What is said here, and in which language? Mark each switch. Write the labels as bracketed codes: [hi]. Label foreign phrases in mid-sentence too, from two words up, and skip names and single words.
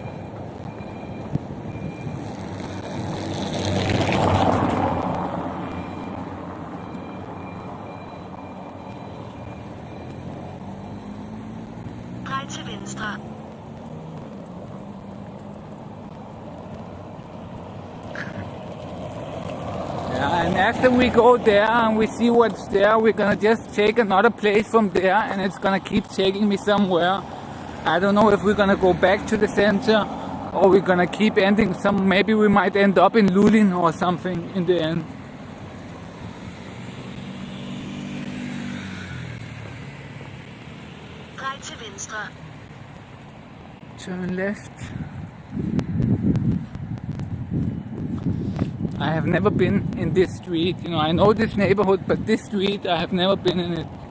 [da] Drej til venstre. [en] Yeah, and after we go there and we see what's there, we're gonna just take another place from there, and it's gonna keep taking me somewhere. I don't know if we're gonna go back to the center or we're gonna keep ending maybe we might end up in Lulin or something in the end. [da] Drej til venstre. [en] Turn left. I have never been in this street, you know, I know this neighborhood, but this street I have never been in it.